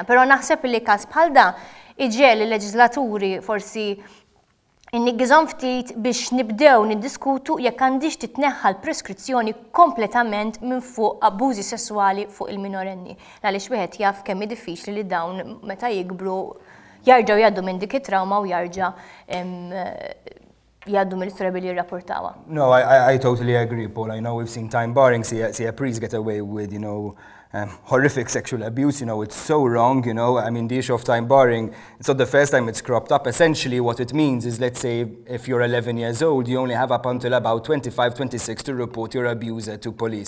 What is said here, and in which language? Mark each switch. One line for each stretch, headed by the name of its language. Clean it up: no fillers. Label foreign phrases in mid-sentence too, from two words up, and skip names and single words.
Maltese: Però naħseb li każ bħal da iġiel il-leġislaturi forsi inniggżhom ftit biex nibdew niddiskutu jekk għandix titneħħa l-preskrizzjoni kompletament minn fuq abbużi sesswali fuq il-minorenni. Għaliex wieħed jaf kemm diffiċli li dawn meta jikbru jarġgħu jgħaddu minn dik it-trauma u jarġa' jgħaddu mill-istorja billi jirrapportawha.
English: No, I totally agree, Paul. I know we've seen time barring, see a priest get away with, horrific sexual abuse, it's so wrong, I mean, the issue of time barring, it's not the first time it's cropped up. Essentially, what it means is, let's say, if you're 11 years old, you only have up until about 25, 26 to report your abuser to police.